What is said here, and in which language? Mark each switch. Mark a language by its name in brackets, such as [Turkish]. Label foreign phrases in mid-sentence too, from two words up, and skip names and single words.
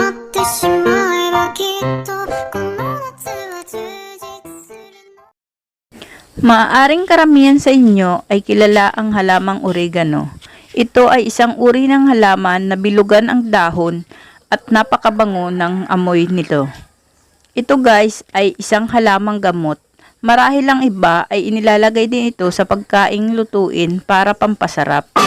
[Japanese] ってしまえばきっとこの夏は充実するの。 [Filipino] Maaaring karamihan sa inyo ay kilala ang halamang oregano. Ito ay isang uri ng halaman na bilugan ang dahon at napakabango ng amoy nito. Ito guys ay isang halamang gamot. Marahil ang iba ay inilalagay din ito sa pagkaing lutuin para pampasarap.